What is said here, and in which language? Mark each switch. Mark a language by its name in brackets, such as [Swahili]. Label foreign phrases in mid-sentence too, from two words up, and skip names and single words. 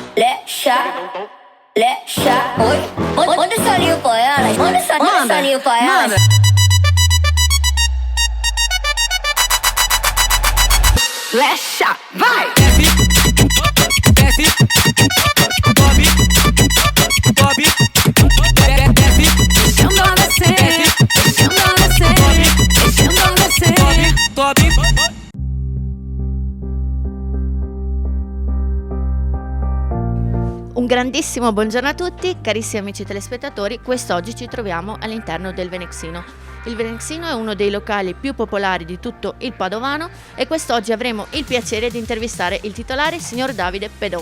[Portuguese] Lexa, oi. Manda esse olhinho pra elas. Manda esse olhinho pra elas. [English] Let's shot, [Portuguese] vai! Desce, sobe, sobe, desce, Deixando ela descer, deixando ela descer, deixando ela descer. sobe. [Italian] Un grandissimo buongiorno a tutti, carissimi amici telespettatori. Quest'oggi ci troviamo all'interno del Venexino. Il Venexino è uno dei locali più popolari di tutto il Padovano e quest'oggi avremo il piacere di intervistare il titolare, il signor Davide Pedon.